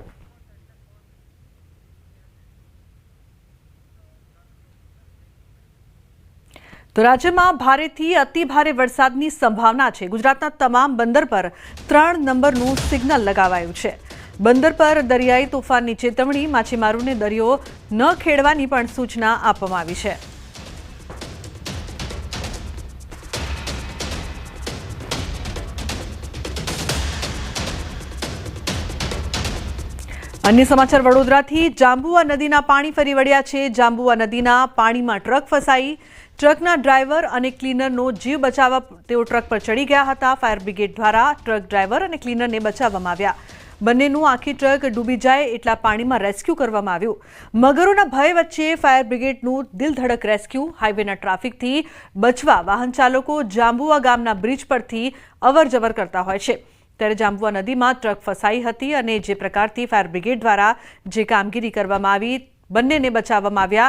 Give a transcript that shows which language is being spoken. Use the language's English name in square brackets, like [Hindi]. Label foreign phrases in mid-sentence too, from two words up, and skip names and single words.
[Gujarati] તો રાજ્યમાં ભારેથી અતિ ભારે વરસાદની સંભાવના છે। ગુજરાતના તમામ બંદર પર 3 નંબરનું સિગ્નલ લગાવાયું છે। બંદર પર દરિયાઈ તોફાનની ચેતવણી, માછીમારોને દરિયો ન ખેડવાની પણ સૂચના આપવામાં આવી છે। અન્ય સમાચાર વડોદરાથી। જાંબુઆ નદીના પાણી ફરી વળ્યા છે। જાંબુઆ નદીના પાણીમાં ટ્રક ફસાઈ। ટ્રકના ડ્રાઇવર અને ક્લીનરનો જીવ બચાવવા તેઓ ટ્રક પર ચઢી ગયા હતા। ફાયર બ્રિગેડ દ્વારા ટ્રક ડ્રાઇવર અને ક્લીનરને બચાવવામાં આવ્યા। બંનેનું આખી ટ્રક ડૂબી જાય એટલા પાણીમાં રેસ્ક્યુ કરવામાં આવ્યું। મગરોના ભય વચ્ચે ફાયર બ્રિગેડનું દિલધડક રેસ્ક્યુ। હાઈવેના ટ્રાફિકથી બચવા વાહન ચાલકો જાંબુઆ ગામના બ્રિજ પરથી અવરજવર કરતા હોય છે। ત્યારે જાંબુઆ નદીમાં ટ્રક ફસાઈ હતી અને જે પ્રકારથી ફાયર બ્રિગેડ દ્વારા જે કામગીરી કરવામાં આવી, બંનેને બચાવવામાં આવ્યા।